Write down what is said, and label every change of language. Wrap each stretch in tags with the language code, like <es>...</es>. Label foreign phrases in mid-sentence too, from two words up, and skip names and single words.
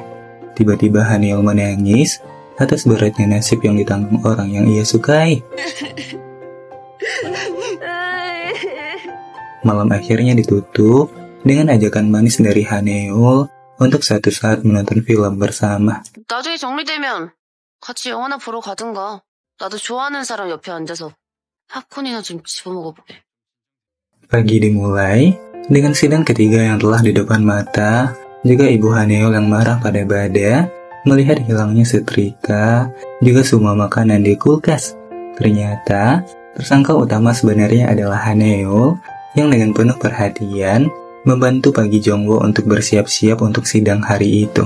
<id>Tiba-tiba Haneul menangis atas beratnya nasib yang ditanggung orang yang ia sukai. Malam akhirnya ditutup dengan ajakan manis dari Haneul untuk suatu saat menonton film bersama.</id> <ko>나중에 정리되면 같이 영화나 보러 가든가. 나도 좋아하는 사람 옆에 앉아서 팝콘이나 좀 집어먹어보게.</ko> <id>Pagi dimulai dengan sidang ketiga yang telah di depan mata, juga ibu Haneul yang marah pada Bada melihat hilangnya setrika, juga semua makanan di kulkas. Ternyata, tersangka utama sebenarnya adalah Haneul yang dengan penuh perhatian membantu pagi Jongwoo untuk bersiap-siap untuk sidang hari itu.</id>